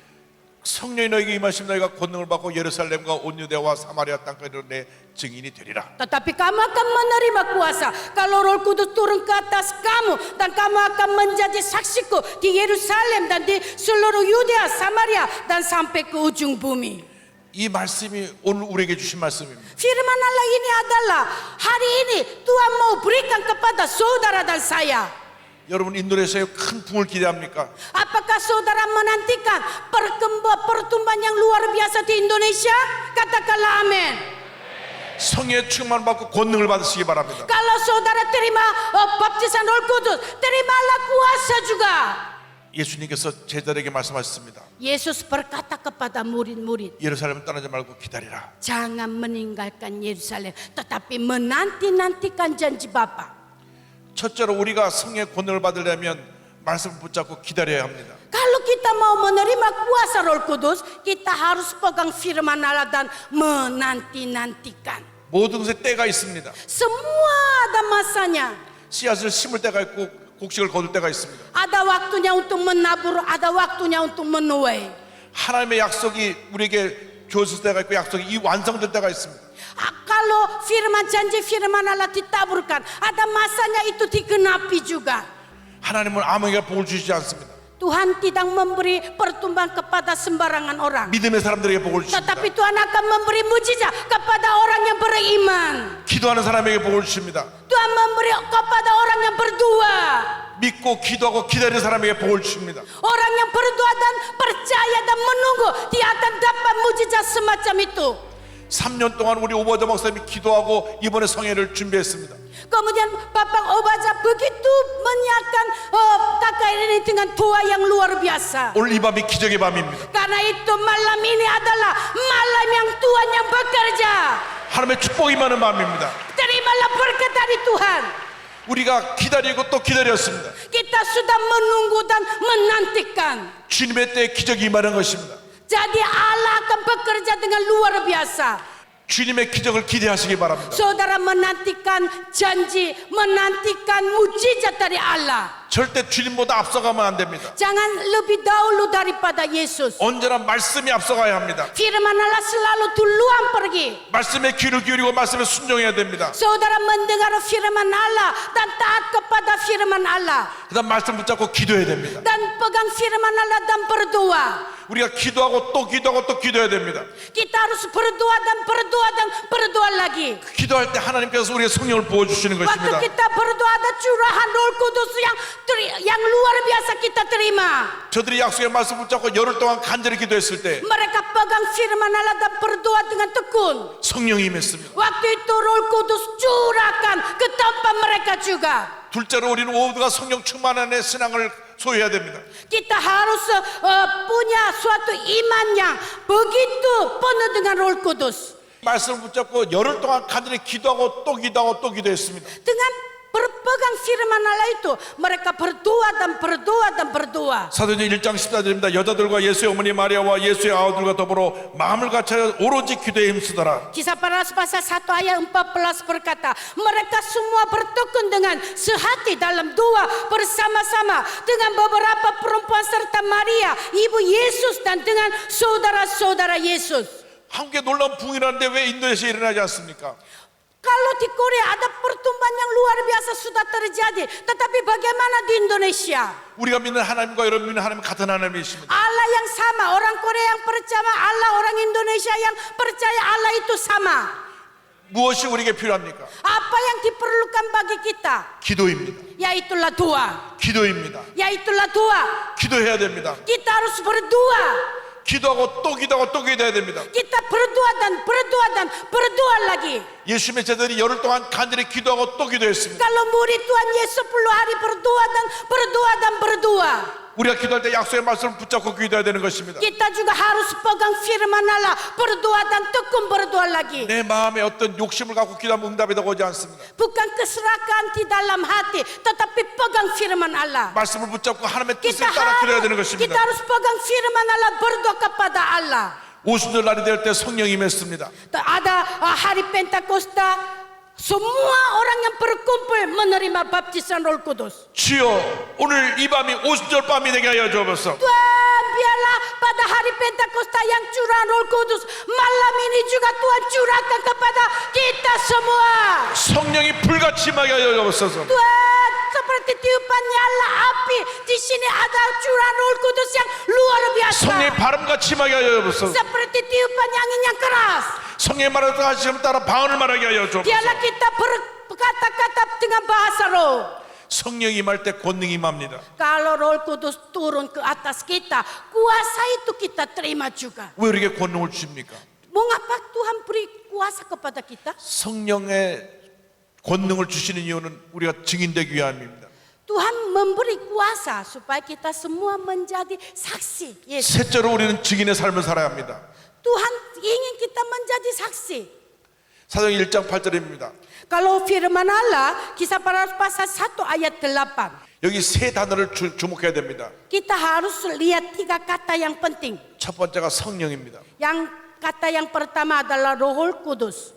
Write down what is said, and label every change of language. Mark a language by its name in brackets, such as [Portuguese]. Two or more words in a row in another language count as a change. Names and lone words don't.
[Korean] 성령이 너희에게 임하시면 너희가 권능을 받고 예루살렘과 온 유대와 사마리아 땅까지 이르러 내 증인이 되리라. [Indonesian] Tetapi kamu akan menerima kuasa kalau Roh Kudus turun ke atas kamu, dan kamu akan menjadi saksiku di Yerusalem dan di seluruh Yudea, Samaria dan sampai ke ujung bumi. [Korean] 이 말씀이 오늘 우리에게 주신 말씀입니다. [Indonesian] Firman Allah ini adalah hari ini Tuhan mau berikan kepada saudara dan saya. [Korean] 여러분 인도네시아에 큰 붕을 기대합니까? [Indonesian] Apakah saudara menantikan pertumbuhan yang luar biasa di Indonesia? Katakanlah amin. [Korean] 성령의 충만 받고 권능을 받으시기 바랍니다. [Indonesian] Kalau saudara terima baptisan Roh Kudus, terimalah kuasa juga. [Korean] 예수님께서 제자들에게 말씀하셨습니다. [Indonesian] Yesus berkata kepada murid-murid, [Korean] 예루살렘 떠나지 말고 기다리라. [Indonesian] jangan meninggalkan Yerusalem, tetapi menanti-nantikan janji Bapa. [Korean] 첫째로 우리가 성령의 권능을 받으려면 말씀을 붙잡고 기다려야 합니다. [Indonesian] Kalau kita mau menerima kuasa Roh Kudus, kita harus pegang firman Allah dan menanti-nantikan. [Korean] 모든 것에 때가 있습니다. [Indonesian] Semua ada masanya. [Korean] 씨앗을 심을 때가 있고 곡식을 거둘 때가 있습니다. [Indonesian] Ada waktunya untuk menabur, ada waktunya untuk menuai. [Korean] 하나님의 약속이 우리에게 주어질 때가 있고 약속이 완성될 때가 있습니다. [Indonesian] Kalau firman janji firman Allah ditaburkan, ada masanya itu digenapi juga. [Korean] 하나님은 아무에게 복을 주시지 않습니다. [Indonesian] Tuhan tidak memberi pertumbuhan kepada sembarangan orang, [Korean] 믿음의 사람들에게 복을 주십니다. [Indonesian] tetapi Tuhan akan memberi mujizat kepada orang yang beriman. [Korean] 기도하는 사람에게 복을 주십니다. [Indonesian] Tuhan memberi kepada orang yang berdoa. [Korean] 믿고 기도하고 기다리는 사람에게 복을 주십니다. [Indonesian] Orang yang berdoa dan percaya dan menunggu, dia akan dapat mujizat semacam itu. [Korean] 3년 동안 우리 오버저 목사님이 기도하고 이번에 성회를 준비했습니다. [Indonesian] Kemudian Bapak Obaja begitu menyiapkan kakak ini dengan doa yang luar biasa. [Korean] 오늘 이 밤이 기적의 밤입니다. [Indonesian] Karena itu malam ini adalah malam yang Tuhan yang bekerja. [Korean] 하나님의 축복이 많은 밤입니다. [Indonesian] Terimalah berkat dari Tuhan. [Korean] 우리가 기다리고 또 기다렸습니다. [Indonesian] Kita sudah menunggu dan menantikan. [Korean] 주님의 때에 기적이 임하는 것입니다. [Indonesian] Jadi Allah akan bekerja dengan luar biasa. [Korean] 주님의 기적을 기대하시기 바랍니다. [Indonesian] Saudara menantikan janji, menantikan mujizat dari Allah. [Korean] 절대 주님보다 앞서가면 안 됩니다. [Indonesian] Jangan lebih dahulu daripada Yesus. [Korean] 언제나 말씀이 앞서가야 합니다. [Indonesian] Firman Allah selalu duluan pergi. [Korean] 말씀에 귀를 기울이고 말씀에 순종해야 됩니다. [Indonesian] Saudara mendengar firman Allah dan taat kepada firman Allah. [Korean] 그다음 말씀 붙잡고 기도해야 됩니다. [Indonesian] Dan pegang firman Allah dan berdoa. [Korean] 우리가 기도하고 또 기도하고 또 기도해야 됩니다. [Indonesian] Kita harus berdoa dan berdoa dan berdoa lagi. [Korean] 기도할 때 하나님께서 우리의 성령을 부어주시는 [Indonesian] Waktu [Korean] 것입니다. [Indonesian] kita berdoa ada curahan Roh Kudus yang luar biasa kita terima. [Korean] 저들이 약속의 말씀 붙잡고 열흘 동안 간절히 기도했을 때 [Indonesian] Mereka pegang firman Allah dan berdoa dengan tekun. [Korean] 성령이 임했습니다. [Indonesian] Waktu itu Roh Kudus curahkan ke tempat mereka juga. [Korean] 둘째로 우리는 모두가 성령 충만 안에 신앙을 소유해야 됩니다. [Indonesian] Kita harus punya suatu iman yang begitu penuh dengan Roh Kudus. [Korean] 말씀을 붙잡고 열흘 동안 간절히 기도하고 또 기도하고 또 기도했습니다. [Indonesian] Dengan berpegang firman Allah itu, mereka berdoa dan berdoa dan berdoa. [Korean] 사도행전 1장 14절입니다. 여자들과 예수의 어머니 마리아와 예수의 아우들과 더불어 마음을 같이 오로지 기도에 힘쓰더라. [Indonesian] Kisah para Rasul pasal 1 ayat 14 berkata, mereka semua bertekun dengan sehati dalam doa bersama-sama dengan beberapa perempuan serta Maria, ibu Yesus, dan dengan saudara-saudara Yesus. [Korean] 한국에 놀라운 붕이라는데 왜 인도네시아에 일어나지 않습니까? [Indonesian] Kalau di Korea ada pertumbuhan yang luar biasa sudah terjadi, tetapi bagaimana di Indonesia? [Korean] 우리가 믿는 하나님과 여러분 믿는 하나님 같은 하나님이십니다. [Indonesian] Allah yang sama, orang Korea yang percaya Allah, orang Indonesia yang percaya Allah itu sama. [Korean] 무엇이 우리에게 필요합니까? [Indonesian] Apa yang diperlukan bagi kita? [Korean] 기도입니다. [Indonesian] Yaitulah doa. [Korean] 기도입니다. [Indonesian] Yaitulah doa. [Korean] 기도해야 됩니다. [Indonesian] Kita harus berdoa. [Korean] 기도하고 또 기도하고 또 기도해야 됩니다. [Indonesian] Kita berdoa dan berdoa dan berdoa lagi. [Korean] 예수님의 제자들이 열흘 동안 간절히 기도하고 또 기도했습니다. [Indonesian] Kalau murid Tuhan Yesus 10 hari berdoa dan berdoa dan berdoa. [Korean] 우리가 기도할 때 약속의 말씀을 붙잡고 기도해야 되는 것입니다. [Indonesian] Kita juga harus pegang firman Allah, berdoa dan tekun berdoa lagi. [Korean] 내 마음에 어떤 욕심을 갖고 기도하면 응답이 오지 않습니다. [Indonesian] Bukan keserakahan di dalam hati, tetapi pegang firman Allah. [Korean] 말씀을 붙잡고 하나님의 뜻을 [Indonesian] Kita [Korean] 따라 기도해야 되는 [Indonesian] kita [Korean] 것입니다. [Indonesian] harus pegang firman Allah, berdoa kepada Allah. [Korean] 오순절 날이 될 때 성령이 임했습니다. [Indonesian] Ada hari Pentakosta, semua orang yang berkumpul menerima baptisan Roh Kudus. [Korean] 주여 오늘 이 밤이 오순절 밤이 되게 하여 주옵소서. [Indonesian] Tuhan, biarlah pada hari Pentakosta yang curah Roh Kudus, malam ini juga Tuhan curahkan kepada kita semua. [Korean] 성령이 불같이 임하게 하여 주옵소서. [Indonesian] Tuhan, seperti tiupan nyala api, di sini ada curah Roh Kudus yang luar biasa. [Korean] 성령이 바람같이 임하게 하여 주옵소서. [Indonesian] Seperti tiupan angin yang keras. [Korean] 성령의 말을 하시면 따라 방언을 말하게 하여 주옵소서. [Indonesian] Biarlah kita berkata-kata dengan bahasa roh. [Korean] 성령이 임할 때 권능이 임합니다. [Indonesian] Kalau Roh Kudus turun ke atas kita, kuasa itu kita terima juga. [Korean] 왜 우리에게 권능을 주십니까? [Indonesian] Mengapa Tuhan beri kuasa kepada kita? [Korean] 성령의 권능을 주시는 이유는 우리가 증인되기 위함입니다. [Indonesian] Tuhan memberi kuasa supaya kita semua menjadi saksi. Yesus. [Korean] 셋째로 우리는 증인의 삶을 살아야 합니다. [Indonesian] Tuhan ingin kita menjadi saksi. [Korean] 사도행 1장 8절입니다. [Indonesian] Kalau firman Allah, Kisah Para Rasul pasal 1 ayat 8. [Korean] 여기 세 단어를 주목해야 됩니다. [Indonesian] Kita harus lihat 3 kata yang penting. [Korean] 첫 번째가 성령입니다. [Indonesian] Yang kata yang pertama adalah Roh Kudus.